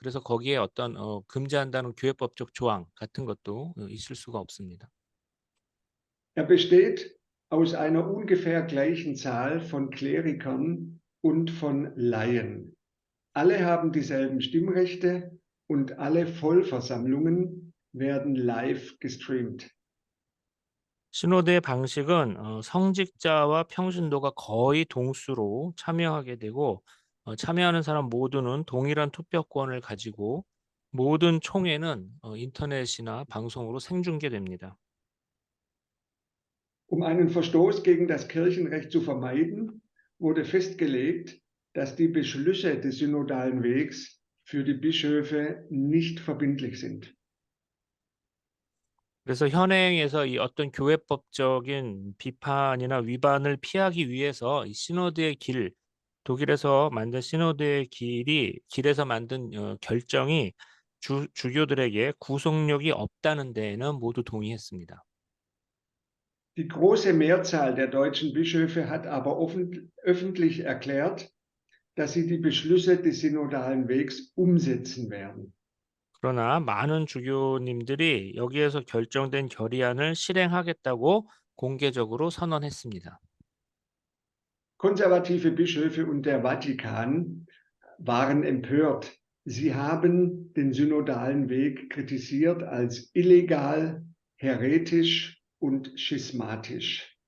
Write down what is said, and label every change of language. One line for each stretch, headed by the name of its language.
Korean: 그래서 거기에 어떤 금지한다는 교회법적 조항 같은 것도 있을 수가 없습니다.
German: Er besteht aus einer ungefähr gleichen Zahl von Klerikern und von Laien. Alle haben dieselben Stimmrechte und alle Vollversammlungen werden live gestreamt.
Korean: 시노드의 방식은 성직자와 평신도가 거의 동수로 참여하게 되고 참여하는 사람 모두는 동일한 투표권을 가지고 모든 총회는 인터넷이나 방송으로 생중계됩니다.
German: Um einen Verstoß gegen das Kirchenrecht zu vermeiden, wurde festgelegt, dass die Beschlüsse des synodalen Wegs für die Bischöfe nicht verbindlich sind.
Korean: 그래서 현행에서 이 어떤 교회법적인 비판이나 위반을 피하기 위해서 이 시노드의 길, 독일에서 만든 시노드의 길에서 만든 결정이 주교들에게 구속력이 없다는 데에는 모두 동의했습니다.
German: Die große Mehrzahl der deutschen Bischöfe hat aber öffentlich erklärt, dass sie die Beschlüsse des synodalen Wegs umsetzen werden.
Korean: 그러나 많은 주교님들이 여기에서 결정된 결의안을 실행하겠다고 공개적으로 선언했습니다.
German: Konservative Bischöfe und der Vatikan waren empört. Sie haben den synodalen Weg kritisiert als illegal, heretisch und schismatisch.